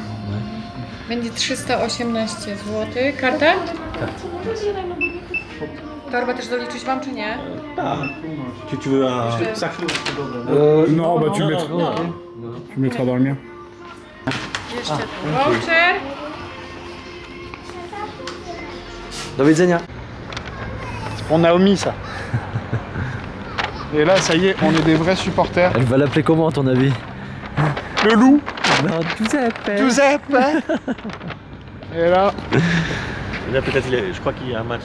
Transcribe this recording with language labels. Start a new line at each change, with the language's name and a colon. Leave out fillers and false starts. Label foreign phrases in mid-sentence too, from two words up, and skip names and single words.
Polish: Będzie 318 zł. Kartę? Torbę też doliczyć wam, czy nie?
French: Tu veux un sac? Non, bah tu mettras dans le mien.
Polish: Jeszcze tu voucher. Do widzenia.
French: C'est pour Naomi, ça. Et là, ça y est, on est des vrais supporters. Elle va l'appeler comment à ton avis? Le loup, Non, Giuseppe. Giuseppe. Et là, Là peut-être je crois qu'il y a un match.